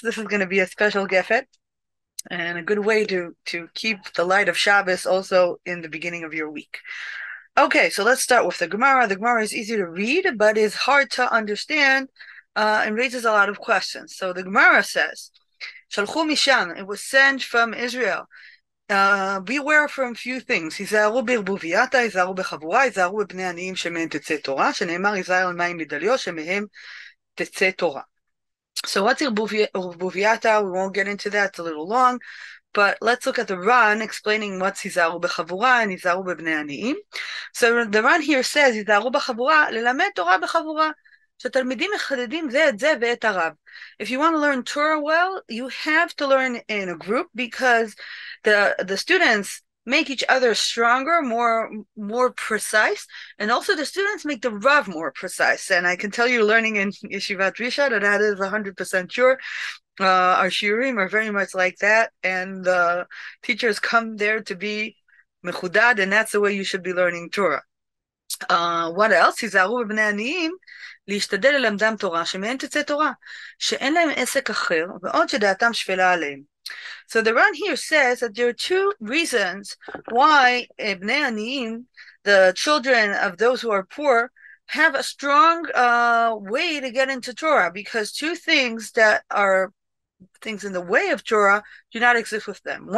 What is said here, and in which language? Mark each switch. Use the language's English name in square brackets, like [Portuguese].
[English] This is going to be a special Gefet and a good way to keep the light of Shabbos also in the beginning of your week. Okay, so let's start with the Gemara. The Gemara is easy to read, but is hard to understand and raises a lot of questions. So the Gemara says, Shalchu Misham, it was sent from Israel. Beware from few things. [Hebrew] היזהרו בערבובייתא, היזהרו בחבורה, היזהרו בבני עניים שמהם תצא תורה, שנאמר היזהר על מים מדליו, שמהם תצא תורה. [English] So what's Irbuviata? We won't get into that, it's a little long, but let's look at the Ran explaining what's Hizaru B'Chavura and Hizaru B'Bnei Aniim. So the Ran here says, Hizaru B'Chavura, [Hebrew] ללמד תורה בחבורה. שתלמידים מחדדים זה את זה ואת הרב. [English] If you want to learn Torah well, you have to learn in a group because the students make each other stronger, more precise, and also the students make the Rav more precise. And I can tell you, learning in Yeshivat Risha, that is 100% sure. Our shiurim are very much like that, and the teachers come there to be mechudad, and that's the way you should be learning Torah. What else? [Hebrew] היזהרו בבני עניים להשתדל ללמדם תורה, שמהם תצא תורה, שאין להם עסק אחר, ועוד שדעתם שפלה עליהם. [English] So the Ran here says that there are two reasons why Bnei Aniyim, the children of those who are poor, have a strong way to get into Torah, because two things that are things in the way of Torah do not exist with them.